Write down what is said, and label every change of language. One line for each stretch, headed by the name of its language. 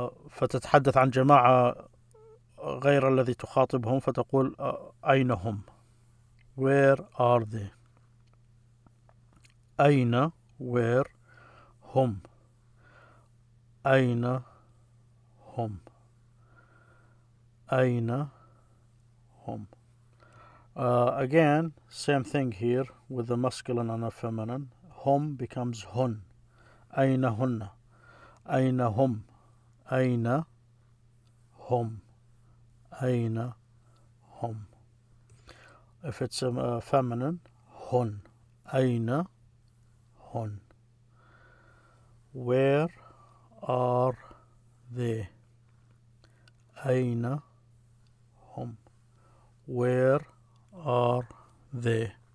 Arabic: فتتحدث عن جماعة غير الذي تخاطبهم، فتقول أين هم؟
English: Where are they?
Arabic: أين where هم؟ أين هم؟ أين هم?
English: Again, same thing here with the masculine and the feminine.
Arabic: هم becomes هن. أين هن؟ أين هم؟ أين هم؟ أين هم?
English: If it's a feminine, هن.
Arabic: أين هن?
English: Where are they?
Arabic: أين هم?
English: Where are they?